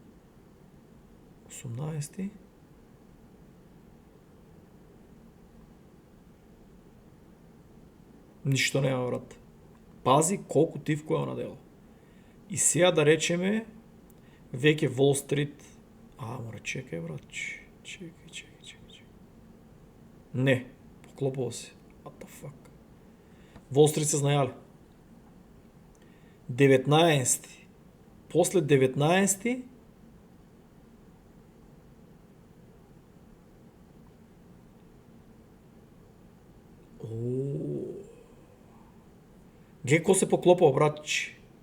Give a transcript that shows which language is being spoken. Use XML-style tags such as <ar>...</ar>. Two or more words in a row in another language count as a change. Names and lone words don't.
<mk>18. Ништо нема, брат. Пази колку тивко е она дело. И сега да речеме веќе Wall Street... мора, чекај, брат. Чекај. Не, поклопува се.</mk> <en>What the fuck?</en> <mk>Wall Street се знајале. 19. После 19. Гледај кој се поклопува, братче.</mk>